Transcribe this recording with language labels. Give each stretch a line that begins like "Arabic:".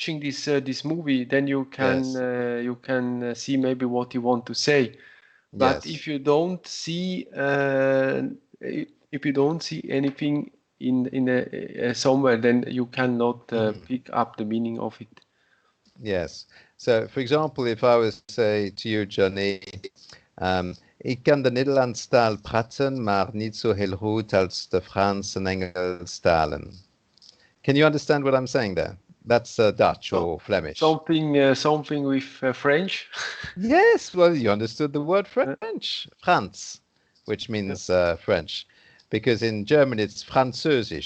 English: watching this movie, then yes, you can see maybe what you want to say. But yes. if you don't see anything in somewhere, then you cannot pick up the meaning of it. Yes. So, for example, if I was to say to you,
Dutch: Johnny, ik kan de Nederlands taal praten, maar niet zo heel goed als de Frans en Engels talen.
English: Can you understand what I'm saying there? That's Dutch So or Flemish. something with French. Yes, well, you understood the word French, Franz, which means French, because in German it's Französisch.